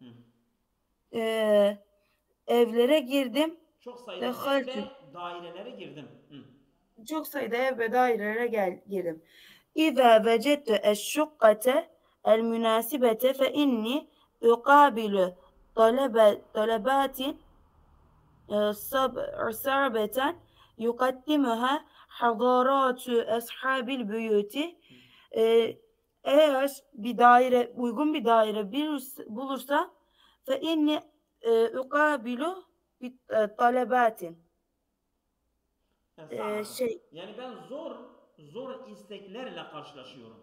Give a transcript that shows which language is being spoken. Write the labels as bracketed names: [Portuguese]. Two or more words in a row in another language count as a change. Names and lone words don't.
[Turkish] Ee, Evlere girdim. Çok sayıda ev ve [Arabic] Dehaltü. [Turkish] dairelere girdim. Hı. Çok sayıda ev ve dairelere girdim. [Arabic] إذا وجدت الشقة المناسبة فإني أقابل طلبات صعبة يقدمها حضارات أصحاب البيوت. [Turkish] Eğer bir daire uygun bir daire bulursa [Arabic] فإني أقابل [Turkish] bir talebatin. [Arabic] Sa'beten. [Turkish] Şey Yani ben zor isteklerle karşılaşıyorum.